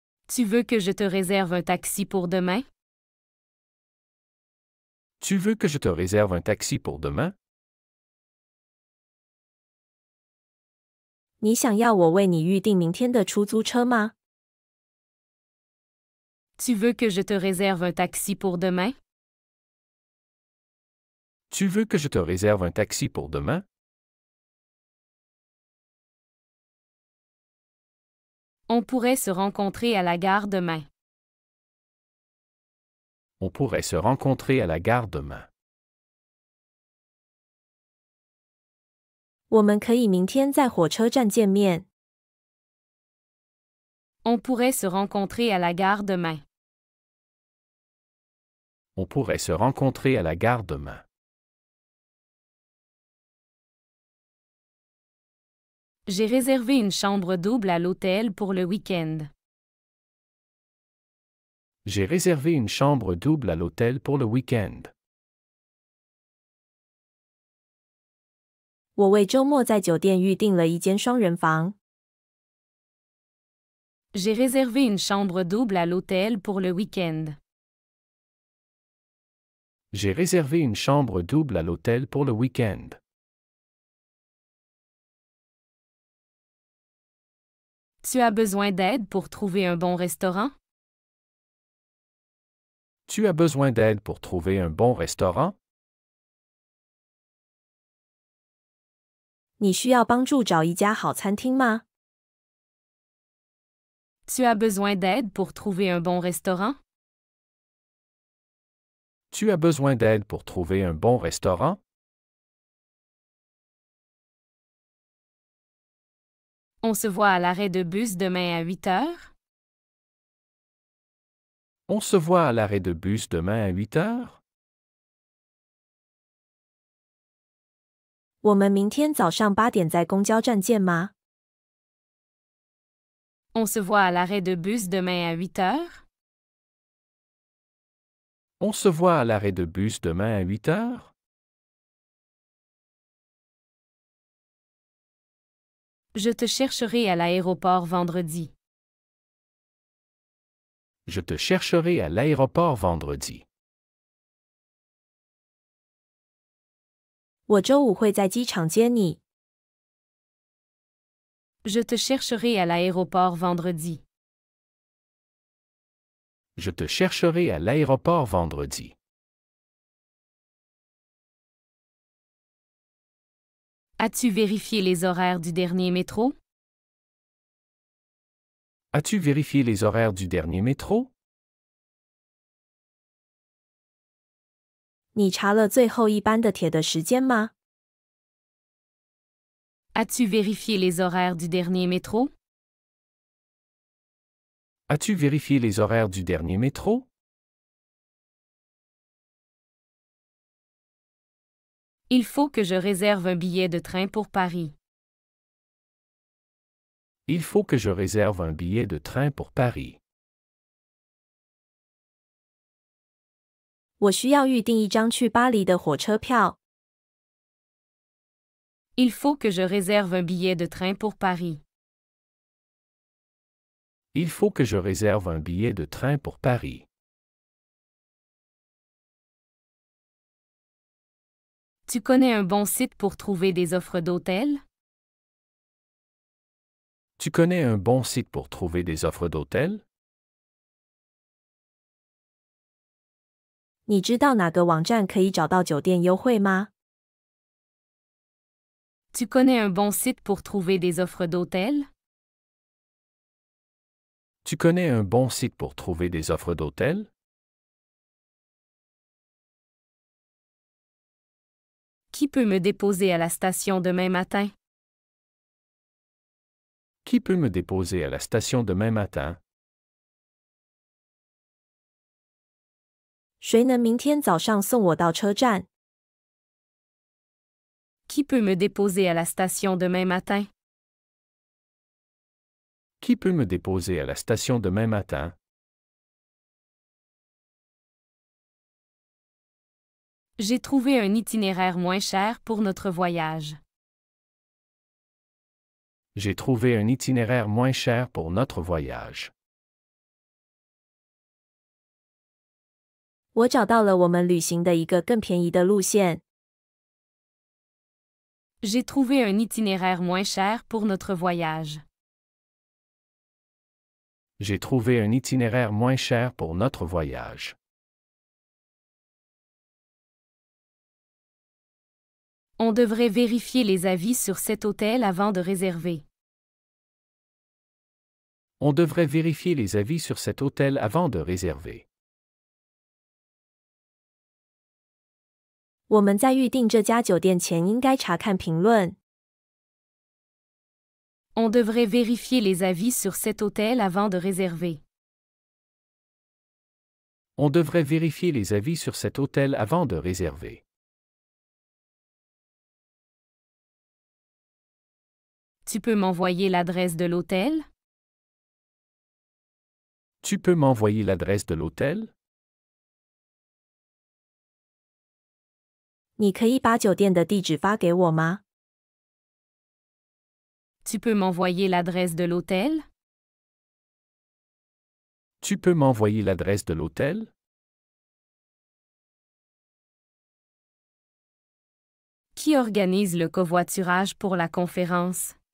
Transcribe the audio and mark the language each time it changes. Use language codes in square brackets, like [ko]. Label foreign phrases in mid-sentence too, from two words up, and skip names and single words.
[fr] Tu veux que je te réserve un taxi pour demain? Tu veux que je te réserve un taxi pour demain? [zh] 你想要我为你预订明天的出租车吗？ [fr] Tu veux que je te réserve un taxi pour demain? Tu veux que je te réserve un taxi pour demain? On pourrait se rencontrer à la gare demain. On pourrait se rencontrer à la gare demain. [zh] 我们可以明天在火车站见面。 [fr] On pourrait se rencontrer à la gare demain. On pourrait se rencontrer à la gare demain. J'ai réservé une chambre double à l'hôtel pour le week-end. J'ai réservé une chambre double à l'hôtel pour le week-end. [zh] 我为周末在酒店预订了一间双人房。 [fr] J'ai réservé une chambre double à l'hôtel pour le week-end. J'ai réservé une chambre double à l'hôtel pour le week-end. Tu as besoin d'aide pour trouver un bon restaurant? Tu as besoin d'aide pour trouver un bon restaurant? [zh] 你需要帮助找一家好餐厅吗？ [fr] Tu as besoin d'aide pour trouver un bon restaurant? Tu as besoin d'aide pour trouver un bon restaurant? On se voit à l'arrêt de bus demain à 8 heures? On se voit à l'arrêt de bus demain à 8 heures? [zh] 我们明天早上8点在公交站见吗？ [fr] On se voit à l'arrêt de bus demain à 8 heures? On se voit à l'arrêt de bus demain à 8 heures? Je te chercherai à l'aéroport vendredi. Je te chercherai à l'aéroport vendredi. [zh] 我周五会在机场接你。 [fr] Je te chercherai à l'aéroport vendredi. Je te chercherai à l'aéroport vendredi. As-tu vérifié les horaires du dernier métro? As-tu vérifié les horaires du dernier métro? [zh] 你查了最后一班的铁的时间吗？ [fr] As-tu vérifié les horaires du dernier métro? As-tu vérifié les horaires du dernier métro? Il faut que je réserve un billet de train pour Paris. Il faut que je réserve un billet de train pour Paris. [zh] 我需要预订一张去巴黎的火车票。 [fr] Il faut que je réserve un billet de train pour Paris. Il faut que je réserve un billet de train pour Paris. Tu connais un bon site pour trouver des offres d'hôtel? Tu connais un bon site pour trouver des offres d'hôtel? [zh] 你知道哪个网站可以找到酒店优惠吗？ [fr] Tu connais un bon site pour trouver des offres d'hôtel? Tu connais un bon site pour trouver des offres d'hôtel? Qui peut me déposer à la station demain matin? Qui peut me déposer à la station demain matin? [zh] 谁能明天早上送我到车站？ [fr] Qui peut me déposer à la station demain matin? Qui peut me déposer à la station demain matin? J'ai trouvé un itinéraire moins cher pour notre voyage. J'ai trouvé un itinéraire moins cher pour notre voyage. [zh] 我找到了我们旅行的一个更便宜的路线。 [fr] J'ai trouvé un itinéraire moins cher pour notre voyage. J'ai trouvé un itinéraire moins cher pour notre voyage. On devrait vérifier les avis sur cet hôtel avant de réserver. On devrait vérifier les avis sur cet hôtel avant de réserver. [zh] 我们在预订这家酒店前应该查看评论。 [fr] On devrait vérifier les avis sur cet hôtel avant de réserver. On devrait vérifier les avis sur cet hôtel avant de réserver. Tu peux m'envoyer l'adresse de l'hôtel? Tu peux m'envoyer l'adresse de l'hôtel? [zh] 你可以把酒店的地址发给我吗？ [fr] Tu peux m'envoyer l'adresse de l'hôtel? Tu peux m'envoyer l'adresse de l'hôtel? Qui organise le covoiturage pour la conférence?